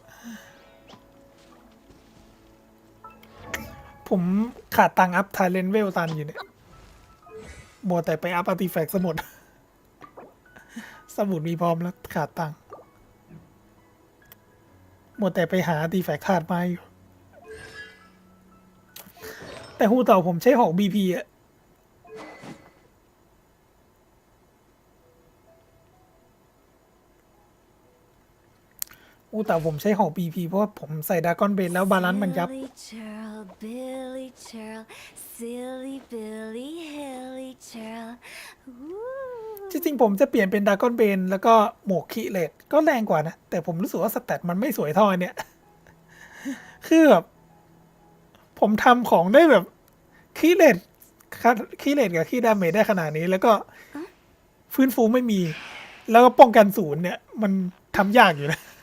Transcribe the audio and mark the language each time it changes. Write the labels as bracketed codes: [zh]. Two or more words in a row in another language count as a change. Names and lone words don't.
[th] ผมขาดตังค์อัพทาเลนเวลตันอยู่เนี่ยมัวแต่ไปอัพอาร์ติแฟกต์สมุดมีพร้อมแล้วขาดตังค์มัวแต่ไปหาอาร์ติแฟกต์ธาตุไม้อยู่แต่ฮูเต่าผมใช้หอก BP อะ ฮูเต่าผมใช้หอก BP เพราะว่าผมใส่ดากอนเบนแล้วบาลานซ์มันยับ [en] Silly churl, Billy churl, silly Billy, hilly churl. Ooh. [th] จริงๆผมจะเปลี่ยนเป็นดากอนเบนแล้วก็หมวก [en] crit rate [th] ก็แรงกว่านะ แต่ผมรู้สึกว่าสแตทมันไม่สวยเท่าอันเนี้ย คือแบบผมทำของได้แบบ [en] crit rate [th] กับ [en] crit damage [th] ได้ขนาดนี้ แล้วก็ฟื้นฟูไม่มี แล้วก็ป้องกัน0เนี่ย มันทำยากอยู่นะ